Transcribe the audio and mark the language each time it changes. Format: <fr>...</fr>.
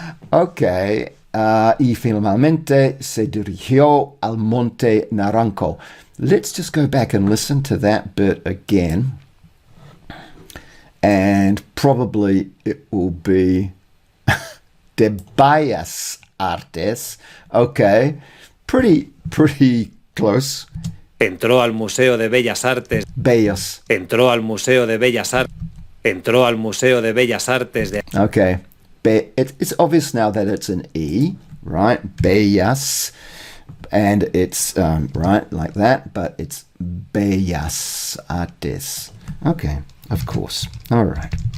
<es>Ok, y finalmente se dirigió al Monte Naranco.</es> <en>Let's just go back and listen to that bit again. And probably it will be de Bellas Artes. Okay, pretty close.</en> <es>Entró al Museo de Bellas Artes. Bellas. Entró al Museo de Bellas Artes. Entró al Museo de Bellas Artes de...</es> <en>Okay. It's obvious now that it's an E, right? Bellas. And it's, right, like that, but it's Bellas Artes. Okay, of course. All right.</en>